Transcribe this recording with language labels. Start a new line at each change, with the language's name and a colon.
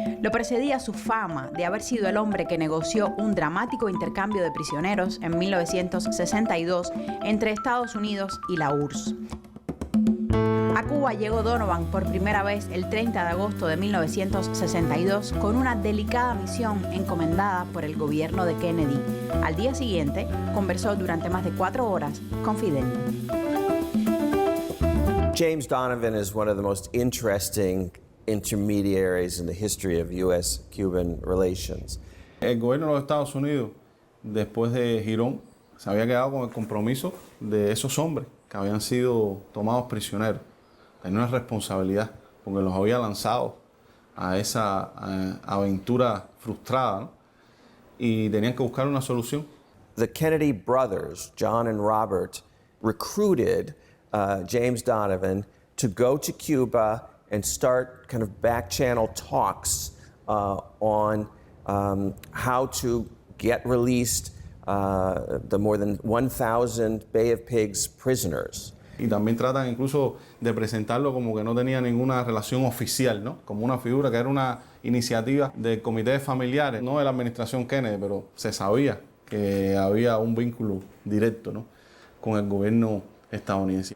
Spanish: Lo precedía su fama de haber sido el hombre que negoció un dramático intercambio de prisioneros en 1962 entre Estados Unidos y la URSS. A Cuba llegó Donovan por primera vez el 30 de agosto de 1962 con una delicada misión encomendada por el gobierno de Kennedy. Al día siguiente, conversó durante más de 4 horas con Fidel.
English: James Donovan is one of the most interesting intermediaries in the history of U.S.-Cuban relations.
Spanish: El gobierno de los Estados Unidos, después de Girón, se había quedado con el compromiso de esos hombres que habían sido tomados prisioneros. Tenía una responsabilidad porque los había lanzado a esa aventura frustrada, ¿no? Y tenían que buscar una solución.
English: The Kennedy brothers, John and Robert, recruited James Donovan to go to Cuba and start kind of back-channel talks on how to get released the more than 1,000 Bay of Pigs prisoners.
Spanish: Y también tratan incluso de presentarlo como que no tenía ninguna relación oficial, ¿no? Como una figura que era una iniciativa del comité de familiares, no de la administración Kennedy, pero se sabía que había un vínculo directo, ¿no?, con el gobierno estadounidense.